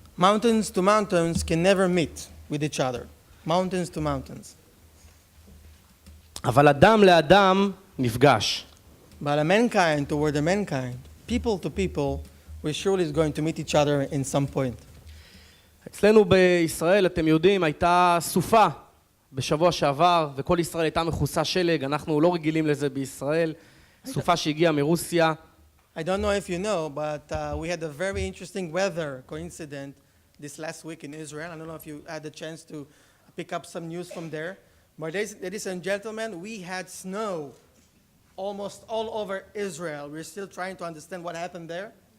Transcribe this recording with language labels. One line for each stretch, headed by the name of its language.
English: mountains to mountains can never meet with each other. Mountains to mountains.
Hebrew: אבל אדם לאדם נפגש.
English: But a mankind toward a mankind, people to people, we surely is going to meet each other in some point.
Hebrew: אצלנו בישראל, אתם יודעים, הייתה סופה בשבוע שעבר, וכל ישראל הייתה מכוסה שלג, אנחנו לא רגילים לזה בישראל, סופה שהגיעה מרוסיה.
English: I don't know if you know, but we had a very interesting weather coincident this last week in Israel. I don't know if you had the chance to pick up some news from there. But ladies and gentlemen, we had snow almost all over Israel. We're still trying to understand what happened there.